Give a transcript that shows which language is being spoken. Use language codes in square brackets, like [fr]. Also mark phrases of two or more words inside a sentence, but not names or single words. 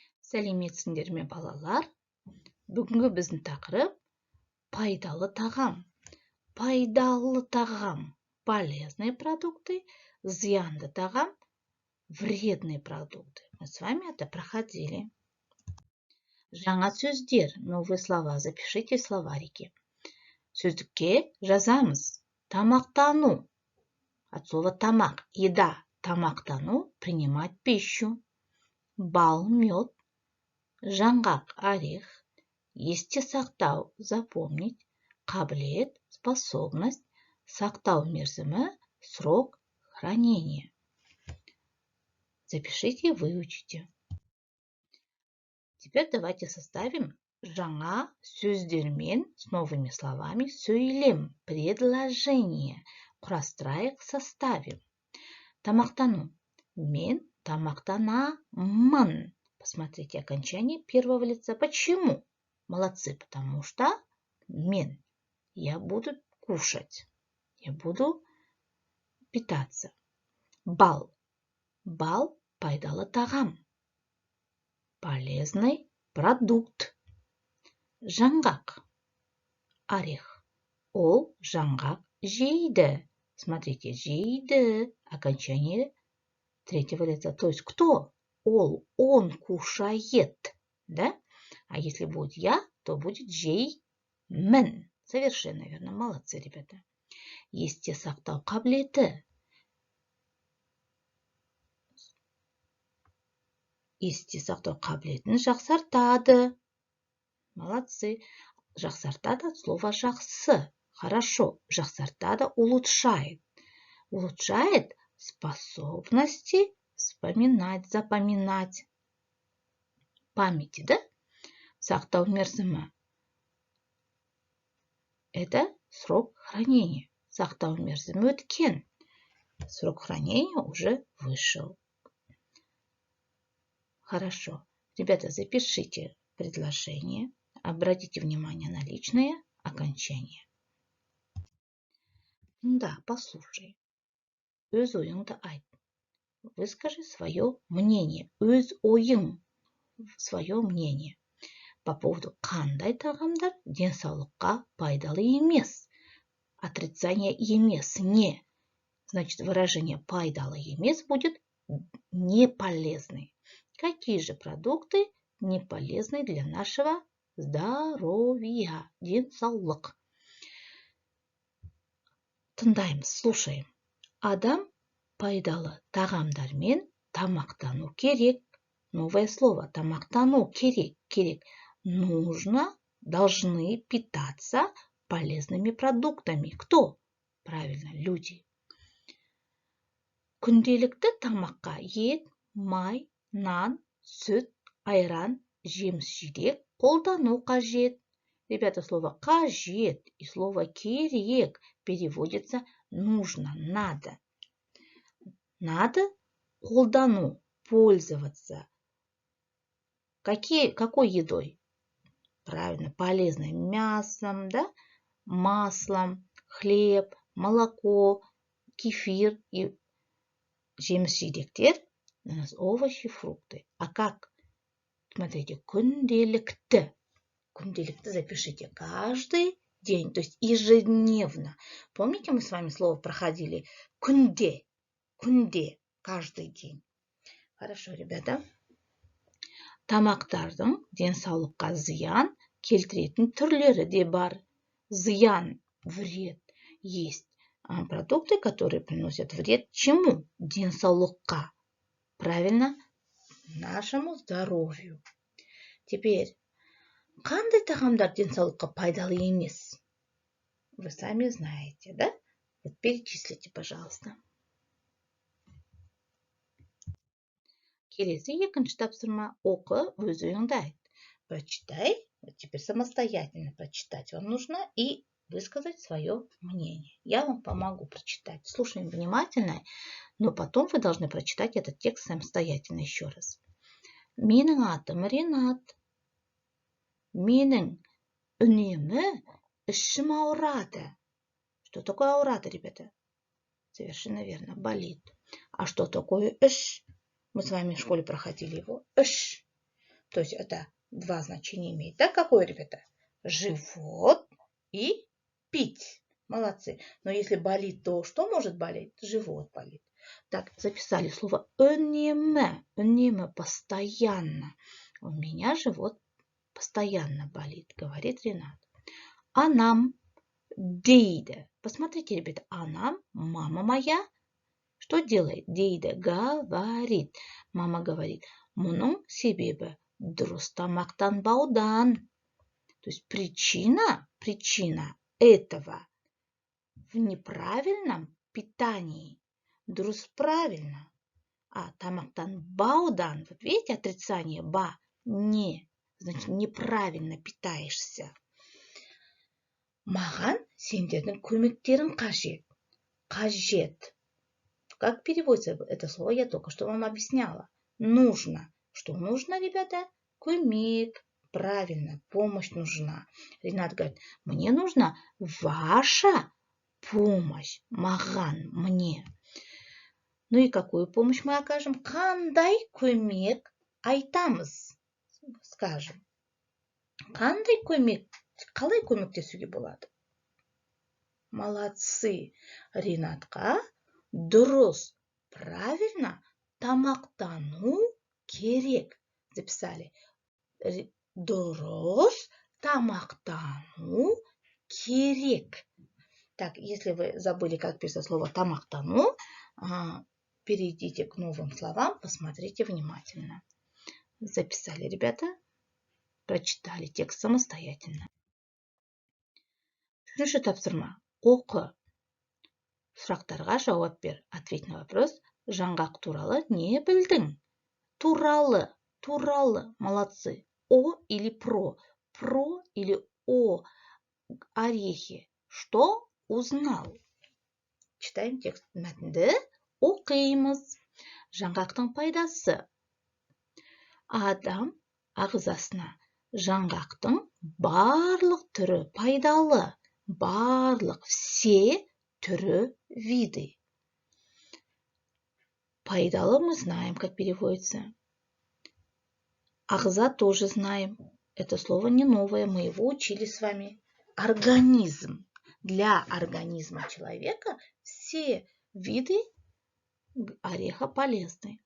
[kk] Сәлеметсіңдер ме, балалар? Бүгінгі біздің тақырып пайдалы тағам. Пайдалы тағам. [ru] Полезные продукты, [kk] зиянды тағам, [ru] вредные продукты. Мы с вами это проходили. [kk] Жаңа сөздер, [ru] новые слова. Запишите в словарике. [kk] Сөздікке жазамыз. Тамақтану. [ru] От слова тамақ. Еда. Тамақтану. Принимать пищу. [kk] Бал, мед. Жаңғақ, орех. Есте сақтау, запомнить. Қабілет, способность. Сақтау мерзімі, [ru] срок хранения. Запишите и выучите. Теперь давайте составим [kk] жаңа сөздермен [ru] с новыми словами сөйлем, предложение. [kk] Құрастырайық, составим. Тамақтану. Мен тамақтанамын. [ru] Посмотрите окончание первого лица. Почему? Молодцы, потому что мен. Я буду кушать. Я буду питаться. [kk] Бал. Бал пайдалы тағам. [ru] Полезный продукт. [kk] Жаңғақ. Орех. Ол жаңғақ жейді. Смотрите, жейді. [ru] Окончание третьего лица. То есть кто? Ол, он кушает. Да? А если будет я, то будет жеймін. Совершенно верно. Молодцы, ребята. [kk] Есте сақтау қабілеті. Есте сақтау қабілетін жақсартады. [ru] Молодцы. Жақсартады от слова жақсы. Хорошо. Жақсартады улучшает. Улучшает способности вспоминать, запоминать. Памяти, [kk] да? Сақтау мерзімі. [ru] Это срок хранения. [kk] Сақтау мерзімі өткен. [ru] Срок хранения уже вышел. Хорошо. Ребята, запишите предложение. Обратите внимание на личное окончание. Да, послушай. [kk] Өз ойыңды айт. [ru] Выскажи свое мнение. [kk] Өз ойың. [ru] Свое мнение. По поводу [kk] қандай тағамдар денсаулыққа пайдалы емес. [ru] Отрицание емес. Не. Значит, выражение [kk] пайдалы емес [ru] будет не полезный. Какие же продукты не полезны для нашего здоровья? [kk] Денсаулық. Тыңдаймыз, слушаем. Адам пайдалы тағамдармен тамақтану керек. [ru] Новое слово. [kk] Тамақтану керек. Керек. [ru] Нужно, должны питаться полезными продуктами. Кто? Правильно, люди. [kk] Күнделікті тамаққа ет, май, нан, сүт, айран, жеміс-жидек қолдану қажет. [ru] Ребята, слово қажет и слово керек переводится нужно, надо. Надо қолдану, пользоваться. Какой едой? Правильно, полезной. Мясом, да? Маслом, хлеб, молоко, кефир и жеміс-жидектер. У нас овощи, фрукты. А как? Смотрите, [kk] күнделікті. [ru] Күнделікті запишите каждый день, то есть ежедневно. Помните, мы с вами слово проходили? [kk] Күнде. Күнде. [ru] Каждый день. Хорошо, ребята. [kk] Тамақтардың денсаулыққа зиян келтіретін түрлері де бар. Зиян, [ru] вред. Есть продукты, которые приносят вред чему? Денсаулыққа. Правильно? Нашему здоровью. Теперь, [kk] қандай тағамдар денсаулыққа пайдалы емес? [ru] Вы сами знаете, да? Вот перечислите, пожалуйста. [kk] Келесі екінші тапсырма. Оқы, өз ойыңды айт. [ru] Прочитай. Вот теперь самостоятельно прочитать вам нужно и высказать свое мнение. Я вам помогу прочитать. Слушаем внимательно, но потом вы должны прочитать этот текст самостоятельно еще раз. [kk] Менің атым Ринат. Менің үнемі ішім ауырады. [ru] Что такое ауырады, ребята? Совершенно верно, болит. А что такое іш? Мы с вами в школе проходили его. Іш. То есть это два значения имеет. Да, какое, ребята? Живот и пить. Молодцы. Но если болит, то что может болеть? Живот болит. Так, записали слово öneme. Öneme постоянно. У меня живот постоянно болит, говорит Ренат. [kk] Анам дейде. [ru] Посмотрите, ребята, анам, мама моя, что делает? Дейде говорит. Мама говорит, [kk] мұның себебі дұрыс тамақтанбаудан. [ru] То есть причина этого в неправильном питании. [kk] Дұрыс правильно. [ru] А тамақтанбаудан, вот видите, отрицание ба, не, значит неправильно питаешься. [kk] Маған сендердің көмектерің қажет. Қажет. [ru] Как переводится это слово, я только что вам объясняла. Нужно. Что нужно, ребята? Көмек. Правильно, помощь нужна. Ренат говорит, мне нужна ваша помощь. [kk] Маған, мне. [ru] Ну и какую помощь мы окажем? [kk] Қандай көмек айтамыз? Скажем. Қандай көмек? Қалай көмектесуге болады? [ru] Молодцы. [kk] Ренатқа дұрыс, правильно тамақтану керек. Записали. Дұрыс тамақтану керек. [ru] Так, если вы забыли, как писать слово тамақтану, перейдите к новым словам, посмотрите внимательно. Записали, ребята? Прочитали текст самостоятельно. [kk] Үшінші тапсырма. Оқы. Сұрақтарға жауап бер. [ru] Ответь на вопрос. [kk] Жаңғақ туралы не білдің? Туралы. [ru] Молодцы. О или про. Про или о орехе. Что узнал? Читаем текст. [kk] Мәтінді оқимыз. Жаңғақтың пайдасы. Адам ағзасына жаңғақтың барлық түрі пайдалы. Барлық, все түрі, виды. [ru] Пайдалы мы знаем, как переводится. Ағза тоже знаем. Это слово не новое, мы его учили с вами. Организм. Для организма человека все виды ореха полезны.